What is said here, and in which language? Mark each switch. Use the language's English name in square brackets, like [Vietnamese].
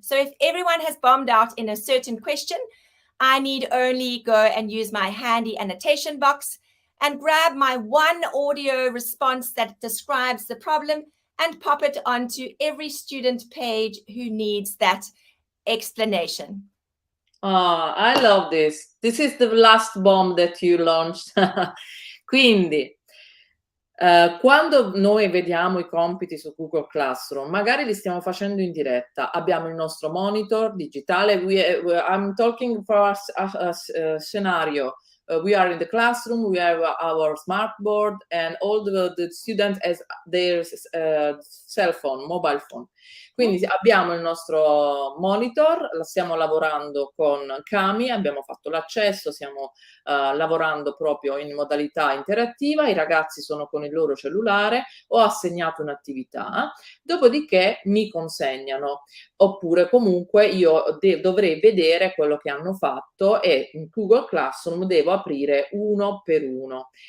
[English] So if everyone has bombed out in a certain question, I need only go and use my handy annotation box and grab my one audio response that describes the problem and pop it onto every student page who needs that explanation. Oh, I love this. This is the last bomb that you launched. [Italian] Quindi, quando noi vediamo i compiti su Google Classroom, magari li stiamo facendo in diretta, abbiamo il nostro monitor digitale, [English] I'm talking for a scenario. We are in the classroom, we have our smartboard, and all the student has their cell phone, mobile phone. [Italian] Quindi abbiamo il nostro monitor, stiamo lavorando con Cami, abbiamo fatto l'accesso, stiamo lavorando proprio in modalità interattiva, i ragazzi sono con il loro cellulare, ho assegnato un'attività, dopodiché mi consegnano, oppure comunque io dovrei vedere quello che hanno fatto e in Google Classroom devo aprire uno per uno.